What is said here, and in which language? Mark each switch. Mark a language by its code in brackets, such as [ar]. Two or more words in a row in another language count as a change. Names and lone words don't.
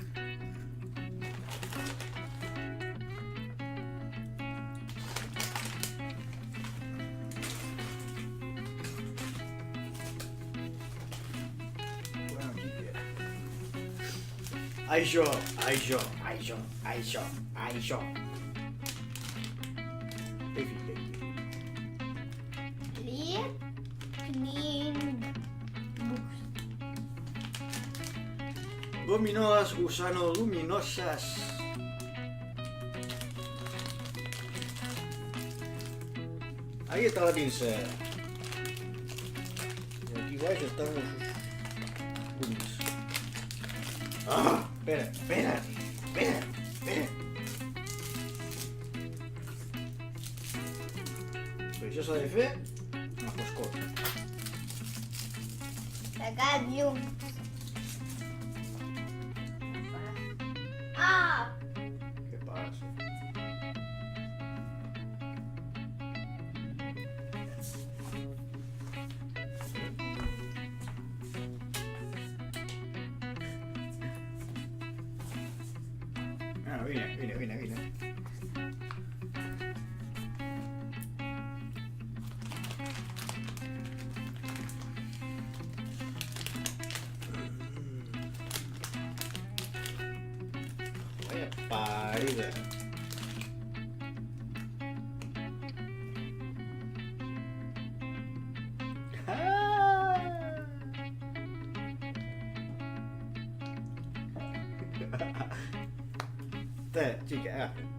[es] Bueno, Quique. [ca] Això. [en] Clear, clean books. [es] Gominolas gusano luminosas. Ahí está la pinza. Y aquí guay están los gummies. Ah, espera. [ca] Però això s'ha de fer a foscor. Sacar llum. Ah! Què passa? Ah, vine. [es] Vaya parida. Te, chica.